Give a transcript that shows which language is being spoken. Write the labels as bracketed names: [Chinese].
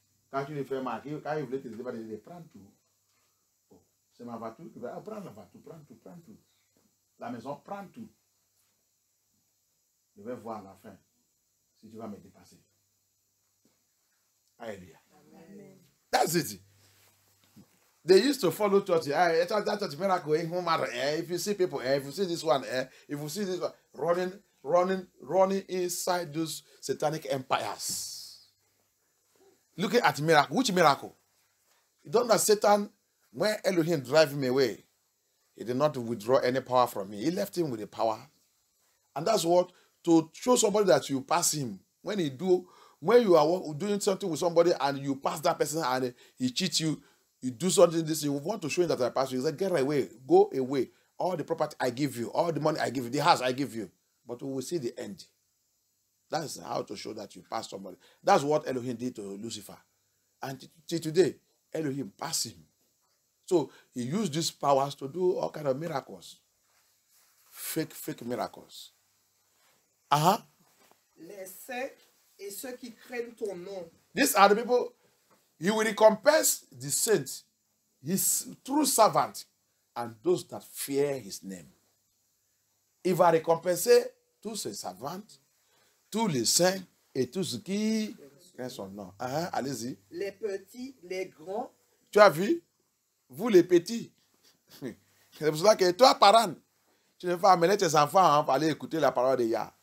[French] Quand tu le fais marquer, quand il voulait te dépasser, il dit prends tout. Oh, c'est ma voiture. Il va prendre la voiture, prends tout. La maison, prends tout. Je vais voir à la fin si tu vas me dépasser. Alléluia. [English] That's it. They used to follow church. That's church miracle. If you see people, if you see this one, if you see this one running inside those satanic empires. Looking at miracle. Which miracle? You don't know Satan, when Elohim drive him away, he did not withdraw any power from me. He left him with the power. And that's what, to show somebody that you pass him. When you are doing something with somebody and you pass that person and he cheats you, you do something this, you want to show him that I pass you. He said, get away, go away. All the property I give you, all the money I give you, the house I give you. But we will see the end. That's how to show that you pass somebody. That's what Elohim did to Lucifer. And till today, Elohim passed him. So he used these powers to do all kinds of miracles. Fake miracles. [French] Les saints et ceux qui craignent ton nom. [English] These are the people. He will recompense the saints, his true servant, and those that fear his name. [French] Il va récompenser tous ses servantes, tous les saints et tous ceux qui craignent son nom. Allez-y. Les petits, les grands. Tu as vu? Vous les petits. C'est pour ça que toi, parent, tu ne vas pas amener tes enfants pour aller écouter la parole de Yah.